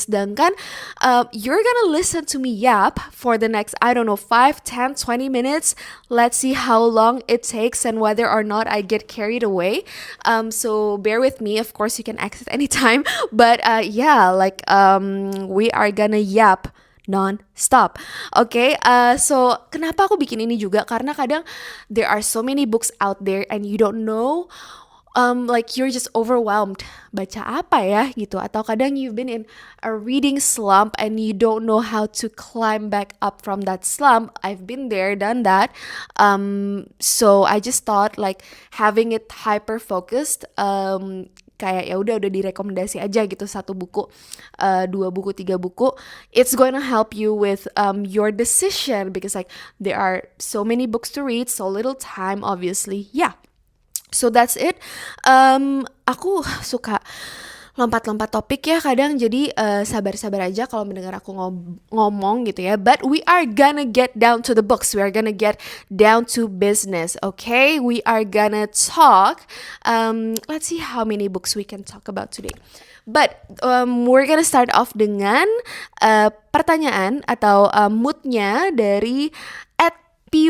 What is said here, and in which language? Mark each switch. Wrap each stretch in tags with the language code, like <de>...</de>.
<id>Sedangkan</id> <en>you're gonna listen to me yap for the next I don't know 5, 10, 20 minutes. Let's see how long it takes and whether or not I get carried away. So bear with me. Of course you can exit anytime. But yeah, like we are gonna yap non-stop.</en> <id>Oke, so kenapa aku bikin ini juga? Karena kadang</id> <en>there are so many books out there and you don't know, like you're just overwhelmed.</en> <id>Baca apa ya gitu? Atau kadang</id> <en>you've been in a reading slump and you don't know how to climb back up from that slump. I've been there, done that. So I just thought like having it hyper focused.</en> <id>Kayak ya udah direkomendasi aja gitu satu buku, 2 buku, 3 buku.</id> <en>It's gonna help you with your decision because like there are so many books to read, so little time obviously. Yeah. So that's it.</en> <id>Aku suka lompat-lompat topik ya kadang, jadi sabar-sabar aja kalau mendengar aku ngomong gitu ya.</id> <en>But we are gonna get down to the books. We are gonna get down to business. Okay, we are gonna talk. Let's see how many books we can talk about today. But we're gonna start off</en> <id>dengan pertanyaan atau moodnya dari P.</id>